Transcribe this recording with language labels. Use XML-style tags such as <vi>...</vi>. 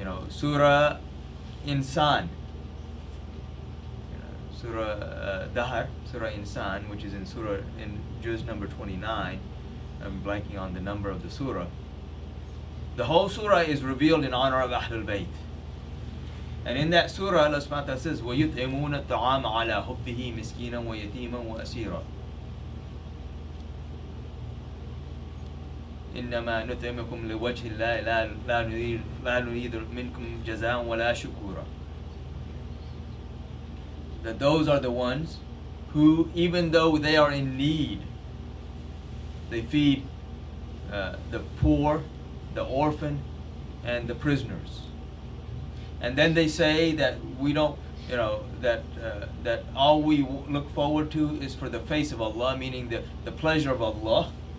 <en>Surah Insan, Surah Dahar, Surah Insan, which is in Juz number 29. I'm blanking on the number of the surah. The whole surah is revealed in honor of Ahlul Bayt. And in that surah, Allah subhanahu wa ta'ala says,</en> <ar>وَيُطْعِمُونَ الطَّعَامَ عَلَى حُبِّهِ مِسْكِينًا وَيَتِيمًا وَأَسِيرًا إنما نطعمكم لوجه الله لا نريد منكم جزاء ولا شكورا.</ar> <en>That those are the ones who, even though they are in need, they feed the poor, the orphan, and the prisoners. And then they say that we don't, that all we look forward to is for the face of Allah, meaning the pleasure of Allah.</en>